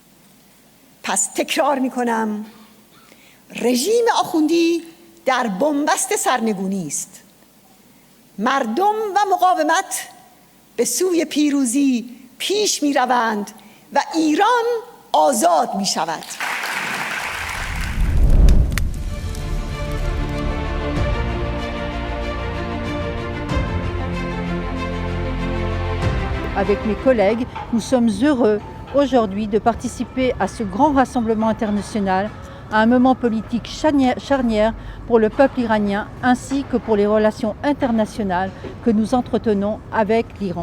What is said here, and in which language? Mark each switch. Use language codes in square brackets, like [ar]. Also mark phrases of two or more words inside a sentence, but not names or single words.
[fa] پس تکرار میکنم، رژیم آخوندی در بنبست سرنگونی است. مردم و مقاومت به سوی پیروزی پیش میروند و ایران آزاد میشود. [fr] Avec mes collègues, nous sommes heureux aujourd'hui de participer à ce grand rassemblement international, à un moment politique charnière pour le peuple iranien ainsi que pour les relations internationales que nous entretenons avec l'Iran.